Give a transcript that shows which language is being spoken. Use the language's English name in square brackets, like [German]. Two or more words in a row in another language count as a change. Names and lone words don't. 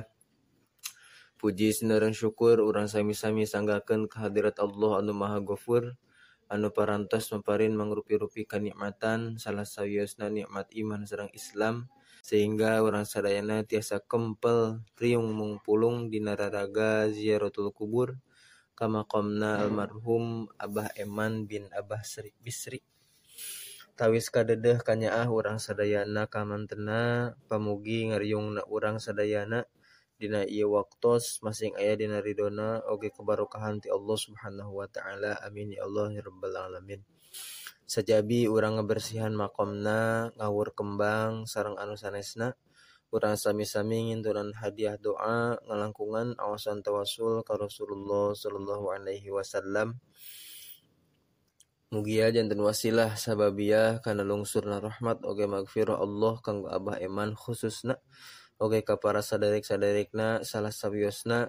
[Sundanese] Puji sinareng syukur urang sami-sami sanggakeun kehadirat Allah anu Maha Ghafur, anu parantos maparin mangrupi-rupi kanikmatan salah sawiosna nikmat iman sareng Islam, sehingga urang sadayana tiasa kempel riung mungpulung dina raraga [Arabic] زيارة القبور [Sundanese] ka maqamna almarhum Abah Eman bin Abah Bisri. Tawis kadedeh kanyaah urang sadayana kamantena pamugi ngariungna urang sadayana dina ieu waktos masing aya dina ridona oge kebarokahan ti Allah [Arabic] سبحانه وتعالى. آمين يا الله يا رب العالمين. [Sundanese] Sajabi urang ngabersihan maqamna, ngawur kembang sareng anu sanesna, urang sami-sami ngintunan hadiah doa ngalangkungan awasan tawasul ka Rasulullah [Arabic] صلى الله عليه وسلم. [Sundanese] Mugia janten [Arabic] وسيلة سببية [Sundanese] kana lungsurna rahmat oge magfirah Allah kanggo Abah Eman khususna, oge ka para sadarik-sadarikna salah sawiosna.